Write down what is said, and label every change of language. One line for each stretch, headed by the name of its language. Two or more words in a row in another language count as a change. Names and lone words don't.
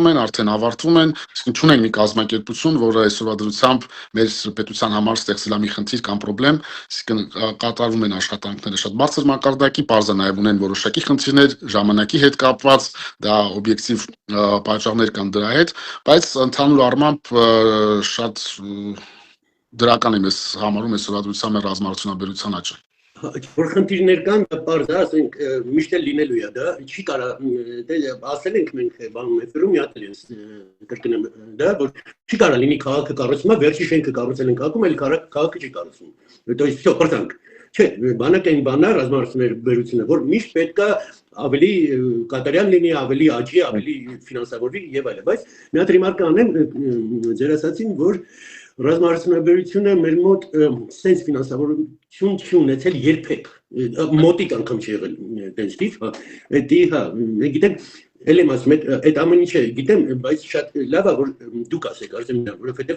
Armenian: են, արդեն ավարտվում են, իսկ չունենք մի կազմակերպություն, որը այսօրվա դրությամբ մեր պետության համար ստեղծել է մի խնդիր կամ խնդրեմ, իսկ կատարվում են աշխատանքները շատ բարձր մակարդակի, բարձր նաև ունեն որոշակի խնդիրներ ժամանակի հետ կապված, դա օբյեկտիվ պատճառներ կան դրա հետ, բայց ընդհանուր առմամբ շատ դրական եմ ես համարում այսօրվա դրությամբ ռազմաարդյունաբերության աճը։ Որ խնդիրներ կան, դա պարզ է, ասենք միշտ էլ լինելու է, դա չի կարա, ասել ենք մենք բանում էֆիրում մի հատ ես կրկնեմ, դա որ չի կարա լինի քաղաքը կառուցվում է, վերջի շենքը կառուցել ենք ակում, այլ քաղաքը չի կառուցվում։
Russian: То есть всё,
Armenian: պրտանք։ Չէ, բանակային բանա ռազմաարդյունաբերությունը, որ միշտ պետք է ավելի կատարյալ լինի, ավելի աճի, ավելի ֆինանսավորվի եւ այլն, բայց մի հատ ռեմարկ անեմ ձեր ասացին, որ ռազմաարդյունաբերությունը մեր մոտ sense ֆինանսավորություն չի ունեցել երբեք, մոտիկ անգամ չի եղել տենց տիպ, դա հա, գիտեմ, էլ եմ ասում, այդ ամեն ինչը գիտեմ, բայց շատ լավ է, որ դուք ասեք, արդեն որովհետեւ